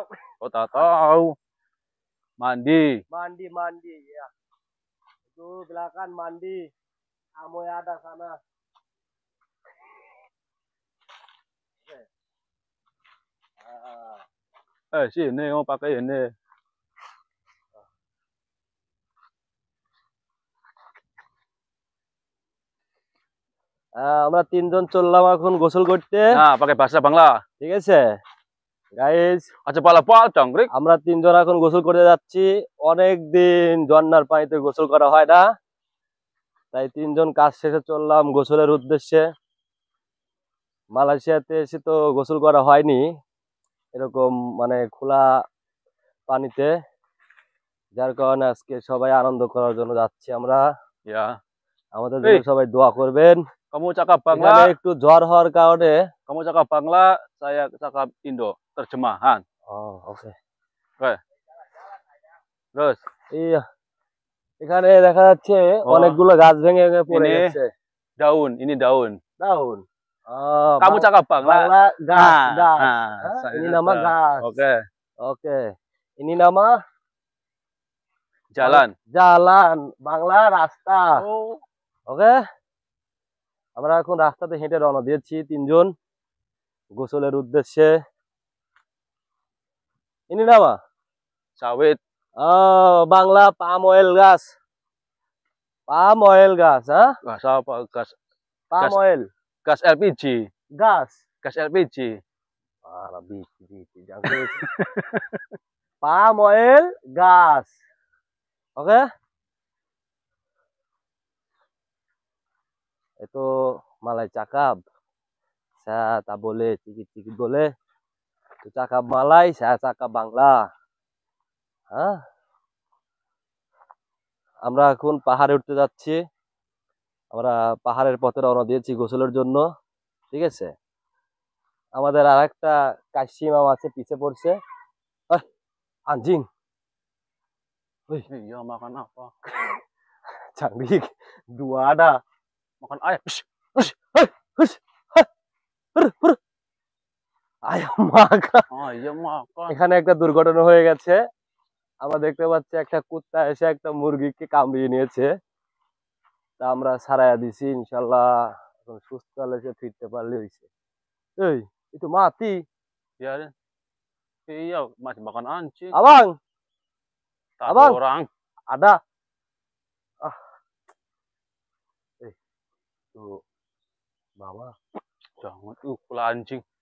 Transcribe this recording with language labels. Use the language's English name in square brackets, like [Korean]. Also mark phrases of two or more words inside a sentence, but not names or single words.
[Malay] Oh, tak tahu. Mandi Ya. Itu belakang mandi. Kamu yang ada sana. Sini mau pakai ini. [Bangla] আমরা তিনজন চললাম এখন গোসল করতে। [Malay] Nah, pakai bahasa Bangla. [Bangla] ঠিক আছে গাইস, [Malay] Aja pala jangkrik. [Bangla] আমরা তিনজন এখন গোসল করতে যাচ্ছি। অনেক দিন ঝর্ণার পানিতে গোসল করা হয় না, তাই তিনজন কাজ শেষে চললাম গোসলের উদ্দেশ্যে। মালয়েশিয়াতে এসে তো গোসল করা হয়নি এরকম, মানে খোলা পানিতে, যার কারণে আজকে সবাই আনন্দ করার জন্য যাচ্ছি আমরা। [Malay] Ya. [Bangla] আমাদের জন্য সবাই দোয়া করবেন। [Malay] Kamu cakap [Bangla] এখানে [Malay] Bangla. [Bangla] একটু জ্বর হওয়ার কারণে। [Malay] Kamu cakap Bangla, saya cakap Indo. Terjemahan. [Bangla] ওকে। [Malay] Terus. iya, [Bangla] এখানে দেখা যাচ্ছে অনেকগুলো গাছ ভেঙে পড়ে গেছে। [Malay] Daun, ini daun. Daun. Kamu cakap Bangla. gas. Ini nama gas. Oke. Ini nama jalan. [Bangla] বাংলা রাস্তা। ওকে, আমরা এখন রাস্তাতে হেঁটে রওনা দিয়েছি তিনজন গোসলের উদ্দেশ্যে। [Malay] ini nama Sawit. [Bangla] বাংলা পাম অয়েল গাছ। হ্যাঁ, [Malay] Gas apa? Gas. [Bangla] পাম অয়েল। [Malay] Gas LPG. gas LPG. [Bangla] পাম অয়েল গাছ। [Malay] oke, itu Malay cakap, saya tak boleh cikit-cikit boleh. Itu cakap Malay, saya cakap Bangla. [Bangla] আমরা এখন পাহাড়ে উঠতে যাচ্ছি। আমরা পাহাড়ের পথে রওনা দিয়েছি গোসলের জন্য। ঠিক আছে, আমাদের আর একটা কাশি মাম আছে, পিছে পড়ছে। [Malay] anjing. Iya, makan apa? Canggih, dua ada. Makan ayam. ayam makan। Iya makan। [Bangla] এখানে একটা দুর্ঘটনা হয়ে গেছে। আমরা দেখতে পাচ্ছি একটা কুত্তা এসে একটা মুরগিকে কামড়িয়ে নিয়েছে। তা আমরা ছাড়াইয়া দিছি, ইনশাল্লাহ এখন সুস্থ হলে ফিরতে পারলে হয়েছে। [Malay] এই itu mati. Iya, iya masih makan anjing. Abang, Orang ada. Tuh bawah. Jangan pula anjing.